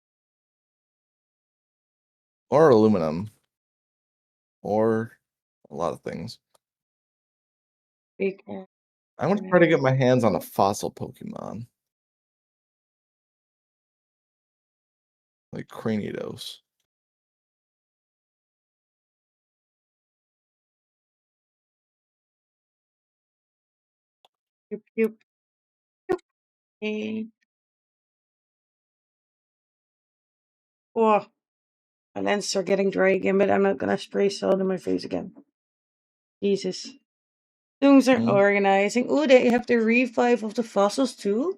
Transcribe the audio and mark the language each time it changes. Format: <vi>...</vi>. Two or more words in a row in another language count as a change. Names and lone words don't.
<en>Or aluminum. Or a lot of things. I want to try to get my hands on a fossil Pokemon. Like Cranidos. Yoop, yoop. Yoop. Okay. Oh, my lenses are getting dry again, but I'm not gonna spray salt in my face again. Jesus. Things are organizing. Oh, they have the revive of the fossils too?</en>